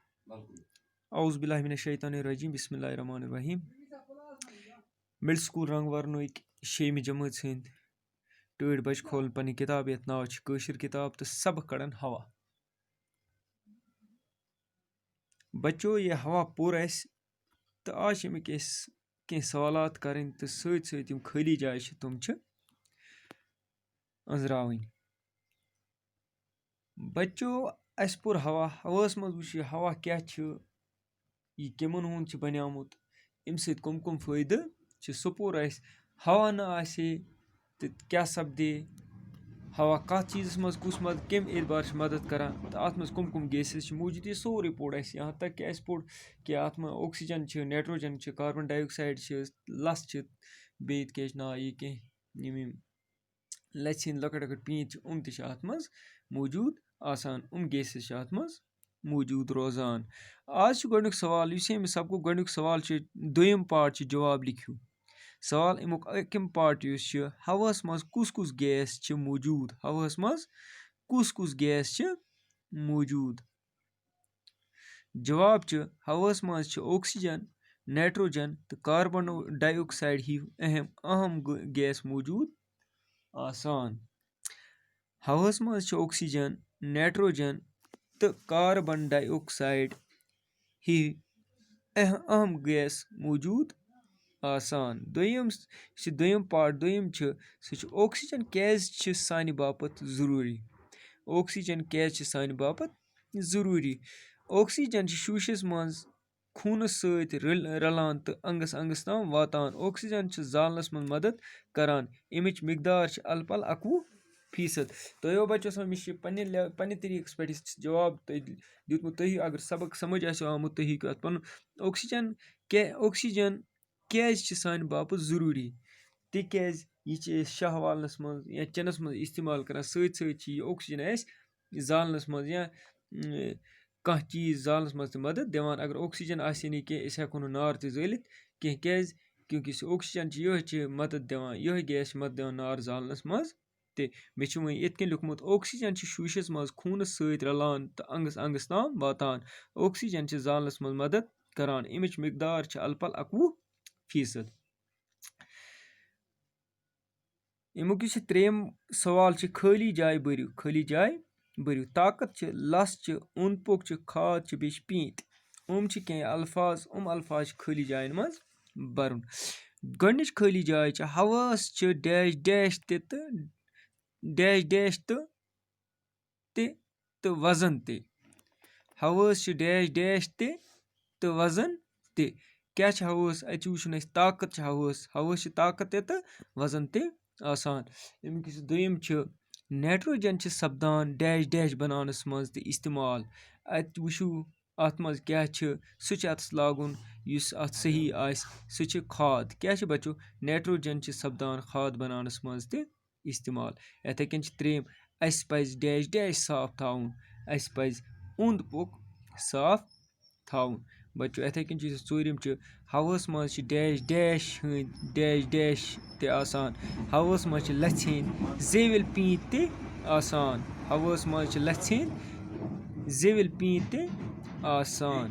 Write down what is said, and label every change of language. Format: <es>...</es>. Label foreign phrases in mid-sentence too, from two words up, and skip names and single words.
<ar>أعوذ بالله من الشيطان الرجيم. بسم الله الرحمن الرحيم.</ar> <ks>Middle School Rung Warnow शेमि जमात हंद टोड़ बच खोल पन्नी किताब यथ नाव कशर किताब तो सबक कड़न हवा। बच्चों ये हवा पुर तो आज अमिक कह सवालात करें तो सत सत खाली जाय तुम अंजरावन। बच्चों अस पुर हवा हवास मज वुच हवा क्या यह कमन हुंद बनियामुत अम सत कम कम फायदे सो पुर हवा न आसे तो क्या सपदे हवा कत चीज़ मज कुस मद कम एतबार मदद करान तो अत मज कम कम गैसेस मौजूद ये सोरे पोड़</ks> <hi>यहाँ तक कि</hi> <ks>पोड़ कि अत में</ks> <en>oxygen nitrogen carbon dioxide</en> <ks>लस बे क्या ना ये कह लच हंद लकट लकट पीत अत मज मौजूद आसान गैसेस अत मज मौजूद रोजान। आज गोडुक सवाल सबको गोडुक सवाल दोयम पार्ट जवाब लिखियो सवाल अमुक अकिम पार्ट हवास मज कुस कुस गैस मौजूद हवास मज कुस कुस गैस मौजूद। जवाब हवास मज</ks> <en>oxygen nitrogen</en> <ks>तो</ks> <en>carbon dioxide</en> <ks>ही अहम गैस मौजूद आसान। हवास मज</ks> <en>oxygen nitrogen</en> <ks>तो</ks> <en>carbon dioxide</en> <ks>ही अहम गैस मौजूद आसान। दोयम पार्ट दोयम सह ऑक्सीजन क्या सानि बापत ज़रूरी ऑक्सीजन क्या सानि बापत ज़रूरी ऑक्सीजन शूशस मज खूनस सत रलान तो अंगस अंगस ताम वातान ऑक्सीजन जालनस मज मदद करान अमिच मिकदार अल पल 11%। तो बच्चों मे पन्ने तरीक पे जवाब दितमुत तुही अगर सबक समझ आमुत तुही अत पन ऑक्सीजन क्या सानि बापत ज़रूरी तिक्याज यह शाह वालनस मज या चनस मज इस्तेमाल करान सत सत ऑक्सीजन जालनस मज या कह चीज़ जालनस मज मदद दिवान अगर ऑक्सीजन आसे नी कह हेको नार जालित कह क्योंकि ऑक्सीजन यह मदद दिवान यह गैस मदद दिवान नार जालनस मज ते मे वो इत कन लिखमुत ऑक्सीजन शूशस मज खूनस सत रलान तो अंगस अंगस ताम वातान ऑक्सीजन जालनस मज मदद करान अमिच मिकदार अल पल 11%। अमुक त्रेयम सवाल खाली जाय भरियो ताकत लस ओंद पोक खाद बे पीत कह अल्फाज खाली जायन मज बरुन। गोडनिच खाली जाय हवास</ks> <en>dash dash dash dash</en> <ks>तो वजन ते हवास</ks> <en>dash dash</en> <ks>तो वजन ते क्या हवास अत वुचन ताकत हवास ताकत तो वजन ते आसान। अमुक दोयम नाइट्रोजन सपदान</ks> <en>dash dash</en> <ks>बनानस मज ते इस्तेमाल अत वुचु अत मज क्या सह अतस लागुन युस अत सही आस सह खाद क्या बच्चों नाइट्रोजन सपदान खाद बनानस मज ते इस्तेमाल। इथे कन त्रेयम अस पज</ks> <en>dash dash</en> <ks>साफ थाउन अस पज ओंद पोक साफ थाउन बच्चों। इथे कन चूरिम हवास मज</ks> <en>dash dash dash dash</en> <ks>ते आसान हवास मज लच हंद जेविल पीत ते आसान हवास मज लच हंद जेविल पीत ते आसान।</ks>